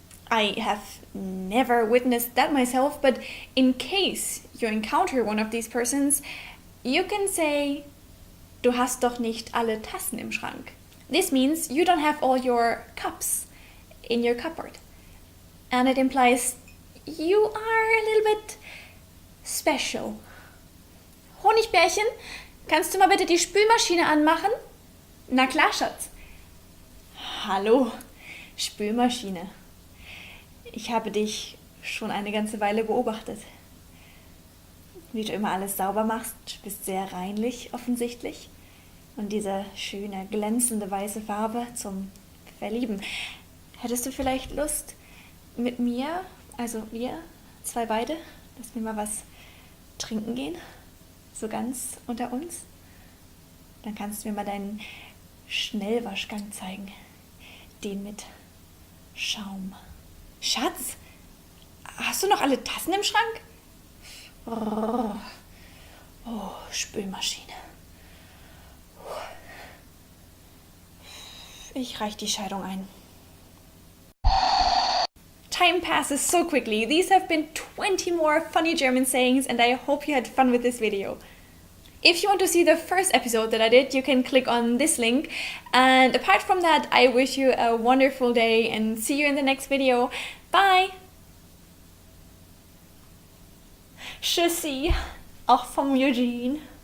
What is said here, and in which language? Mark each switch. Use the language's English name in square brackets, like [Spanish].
[English] I have never witnessed that myself, but in case you encounter one of these persons, you can say, [German] du hast doch nicht alle Tassen im Schrank. [English] This means you don't have all your cups in your cupboard. And it implies you are a little bit special. [German] Honigbärchen, kannst du mal bitte die Spülmaschine anmachen? Na klar, Schatz. Hallo, Spülmaschine. Ich habe dich schon eine ganze Weile beobachtet. Wie du immer alles sauber machst, bist sehr reinlich offensichtlich. Und diese schöne, glänzende weiße Farbe zum Verlieben. Hättest du vielleicht Lust mit mir, also wir, zwei beide, dass wir mal was trinken gehen? So ganz unter uns? Dann kannst du mir mal deinen Schnellwaschgang zeigen. Den mit Schaum. Schatz, hast du noch alle Tassen im Schrank? Oh, Spülmaschine. Ich reich die Scheidung ein. [English] Time passes so quickly. These have been 20 more funny German sayings and I hope you had fun with this video. If you want to see the first episode that I did, you can click on this link. And apart from that, I wish you a wonderful day and see you in the next video. Bye! [German] Tschüssi, auch vom Eugene.